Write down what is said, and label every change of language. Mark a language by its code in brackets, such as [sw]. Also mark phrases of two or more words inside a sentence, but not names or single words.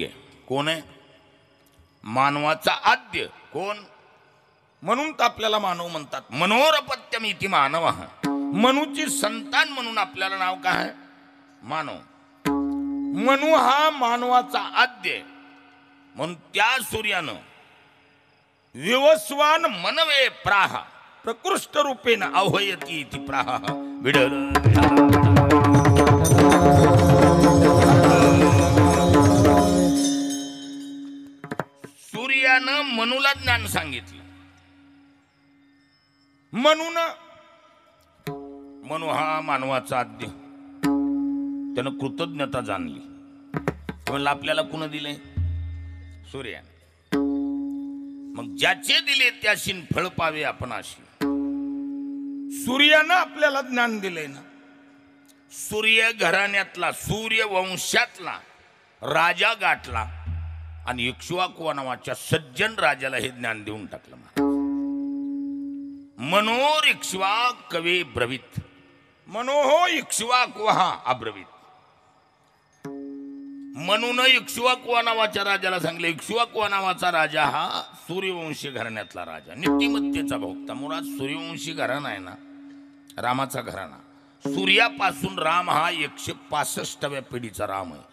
[mr] कोण आहे? मानवाचा आद्य. कोण? म्हणून तर आपल्याला मानव म्हणतात. [sa] मनोरपत्यम इति मानव. [mr] मनुची संतान म्हणून आपल्याला नाव काय आहे? मानव. मनु हा मानवाचा आद्य. म्हणून त्या सूर्यानं [sa] विवस्वान मनवे प्राह प्रकृष्ट रूपेण आह्वयती इति प्राह. [mr] विडर सूर्यानं मनुला ज्ञान सांगितलं. मनु हा मानवाचा आद्य. त्यानं कृतज्ञता जाणली. म्हणलं आपल्याला कुण दिले? सूर्याने. मग ज्याचे दिले त्याशी फळ पावे आपण अशी. सूर्यानं आपल्याला ज्ञान दिले ना. सूर्य घराण्यातला, सूर्य वंशातला राजा गाठला आणि इक्ष्वाकू नावाच्या सज्जन राजाला हे ज्ञान देऊन टाकलं. [sa] मनोर इक्ष्वाकवे ब्रवीत, मनोहो इक्ष्वाकुहा अब्रवीत. [mr] म्हणून इक्ष्वाकू नावाच्या राजाला सांगले, इक्ष्वाकू नावाचा राजा हा सूर्यवंशी घराण्यातला राजा, नीतिमत्तेचा भोक्ता. मुळात सूर्यवंशी घराणा आहे ना, रामाचा घराणा. सूर्यापासून राम हा 165व्या पिढीचा राम आहे.